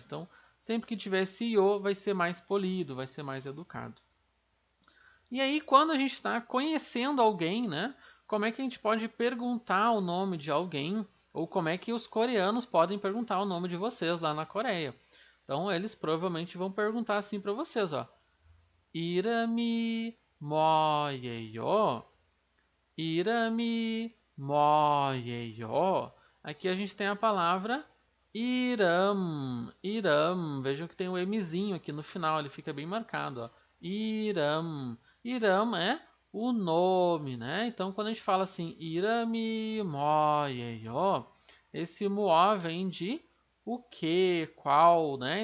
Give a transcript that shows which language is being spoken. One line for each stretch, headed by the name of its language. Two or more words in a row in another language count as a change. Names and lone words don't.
Portuguese: Então, sempre que tiver esse yo, vai ser mais polido, vai ser mais educado. E aí, quando a gente está conhecendo alguém, né? Como é que a gente pode perguntar o nome de alguém? Ou como é que os coreanos podem perguntar o nome de vocês lá na Coreia? Então, eles provavelmente vão perguntar assim para vocês, ó.
Korean: 이름이 뭐예요? 이름이 뭐예요?
Portuguese: Aqui a gente tem a palavra Iram. Iram. Vejam que tem um Mzinho aqui no final, ele fica bem marcado, ó. Iram. Iram é o nome, né? Então, quando a gente fala assim,
Korean: 이름이 뭐예요,
Portuguese: esse mo vem de o que, qual, né?